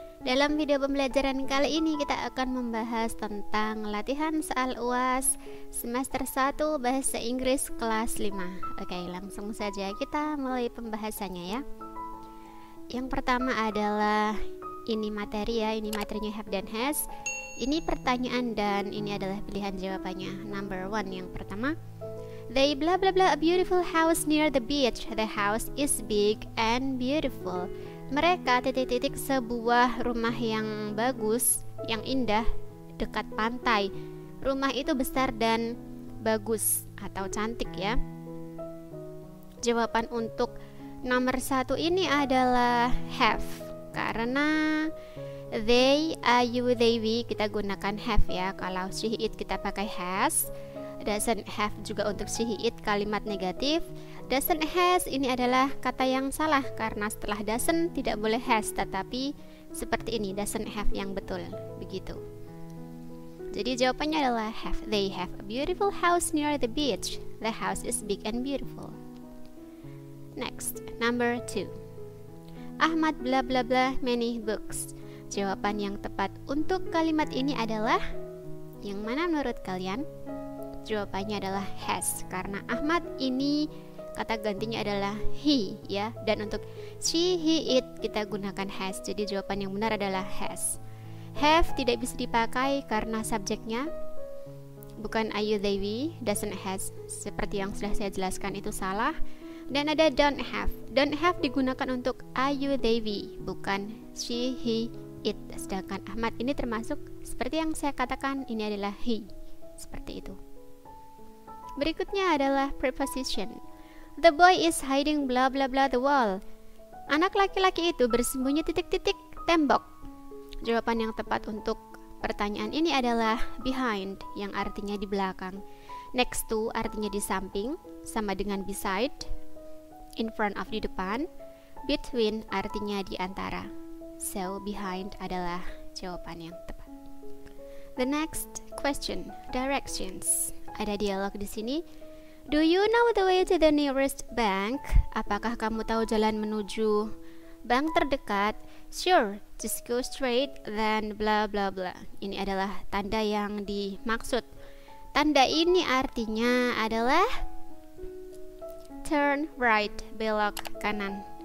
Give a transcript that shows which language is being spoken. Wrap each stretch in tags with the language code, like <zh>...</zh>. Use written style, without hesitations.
<id>Dalam video pembelajaran kali ini kita akan membahas tentang latihan soal UAS semester 1 Bahasa Inggris kelas 5. Oke, langsung saja kita mulai pembahasannya ya. Yang pertama adalah ini materi ya, ini materinya have dan has. Ini pertanyaan dan ini adalah pilihan jawabannya.</id> <en>Number 1</en> <id>yang pertama,</id> <en>they blah blah blah a beautiful house near the beach. The house is big and beautiful.</en> <id>Mereka titik-titik sebuah rumah yang bagus, yang indah dekat pantai. Rumah itu besar dan bagus atau cantik ya. Jawaban untuk nomor 1 ini adalah have, karena they, you, they, we kita gunakan have ya. Kalau she, it kita pakai has. Doesn't have juga untuk she, it kalimat negatif. Doesn't has ini adalah kata yang salah karena setelah doesn't tidak boleh has, tetapi seperti ini doesn't have yang betul begitu. Jadi jawabannya adalah have.</id> <en>They have a beautiful house near the beach. The house is big and beautiful. Next, number 2. Ahmad blah blah blah many books.</en> <id>Jawaban yang tepat untuk kalimat ini adalah yang mana menurut kalian? Jawabannya adalah has, karena Ahmad ini kata gantinya adalah he ya, dan untuk she, he, it kita gunakan has. Jadi jawaban yang benar adalah has. Have tidak bisa dipakai karena subjeknya bukan I, you, they, we. Doesn't has seperti yang sudah saya jelaskan itu salah. Dan ada don't have. Don't have digunakan untuk I, you, they, we, bukan she, he, it. Sedangkan Ahmad ini termasuk seperti yang saya katakan, ini adalah he. Seperti itu. Berikutnya adalah preposition.</id> <en>The boy is hiding blah blah blah the wall.</en> <id>Anak laki-laki itu bersembunyi titik-titik tembok. Jawaban yang tepat untuk pertanyaan ini adalah behind, yang artinya di belakang. Next to artinya di samping, sama dengan beside. In front of di depan. Between artinya di antara. So behind adalah jawaban yang tepat.</id> <en>The next question, directions.</en> <id>Ada dialog di sini.</id> <en>Do you know the way to the nearest bank?</en> <id>Apakah kamu tahu jalan menuju bank terdekat?</id> <en>Sure, just go straight, then blah blah blah.</en> <id>Ini adalah tanda yang dimaksud. Tanda ini artinya adalah turn right, belok kanan.</id>